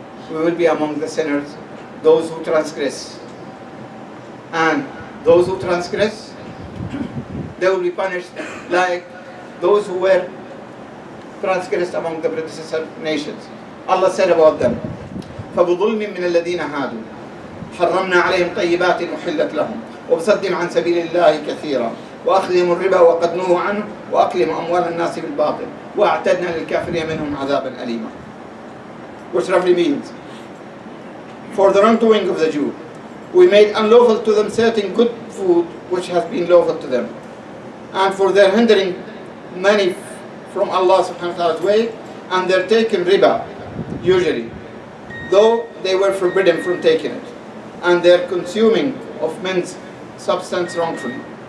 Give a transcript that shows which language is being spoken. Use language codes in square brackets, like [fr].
[en] We will be among the sinners, those who transgress. And those who transgress, they will be punished like those who were transgressed among the predecessor nations. Allah said about them, [ar] فَبُظُلْمٍ مِّنَ الَّذِينَ هَادُوا حَرَّمْنَا عَلَيْهِمْ طَيِّبَاتٍ أُحِلَّتْ لَهُمْ وَبِصَدٍّ عَنْ سَبِيلِ اللَّهِ كَثِيرًا وَأَخْذِهِمُ الرِّبَا وَقَدْ نُهُوا عَنْهُ وَأَكْلِهِمْ أَمْوَالَ النَّاسِ بِالْبَاطِلِ وَأَعْتَدْنَا لِلْكَافِرِينَ مِنْهُمْ عَذَابًا أَلِيمًا. [en] Which roughly means, for the wrongdoing of the Jew, we made unlawful to them certain good food which has been lawful to them, and for their hindering money from Allah subhanahu wa ta'ala's way, and their taking riba, usually, though they were forbidden from taking it, and their consuming of men's substance wrongfully.